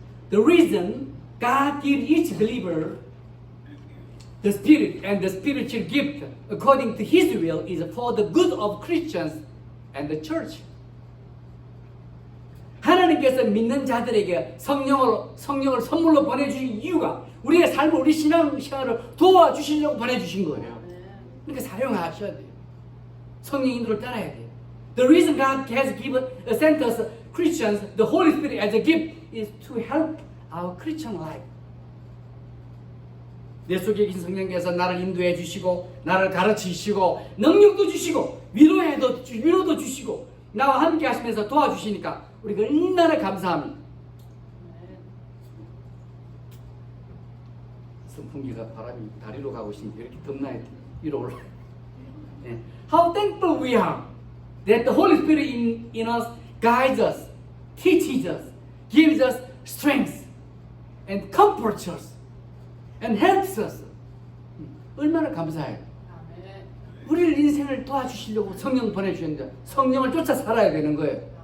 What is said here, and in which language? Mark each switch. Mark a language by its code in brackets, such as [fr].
[en] The reason God gives each believer the Spirit and the spiritual gift according to His will is for the good of Christians and the church. [ko] 하나님께서 믿는 자들에게 성령을 선물로 보내주신 이유가 우리의 삶을, 우리 신앙생활을 도와주시려고 보내주신 거예요. 그러니까 사용하셔야 돼요. 성령 인도를 따라야 돼요. [en] The reason God has sent us Christians the Holy Spirit as a gift is to help our Christian life. [ko] 내 속에 계신 성령께서 나를 인도해 주시고 나를 가르치시고 능력도 주시고 위로도 주시고 나와 함께 하시면서 도와주시니까 우리가 얼마나 감사합니다. 선풍기가 바람이 다리로 가고 있으니까 이렇게 덥나요? 위로 올라. [en] How thankful we are that the Holy Spirit in us guides us, teaches us, gives us strength, and comforts us, and helps us. [ko] 얼마나 감사해요. 우리를 인생을 도와주시려고 성령 보내주셨는데 성령을 쫓아 살아야 되는 거예요.